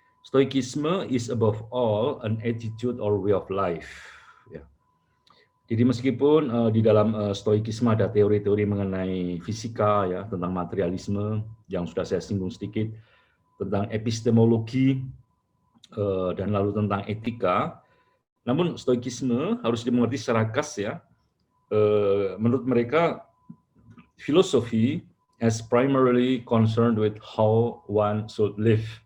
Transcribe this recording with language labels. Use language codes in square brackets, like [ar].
[en] Stoikisme is above all an attitude or way of life. Ya. [id] Jadi meskipun di dalam stoikisme ada teori-teori mengenai fisika ya, tentang materialisme yang sudah saya singgung sedikit, tentang epistemologi dan lalu tentang etika, namun stoikisme harus dimengerti secara khas ya. Menurut mereka filosofi [en] as primarily concerned with how one should live.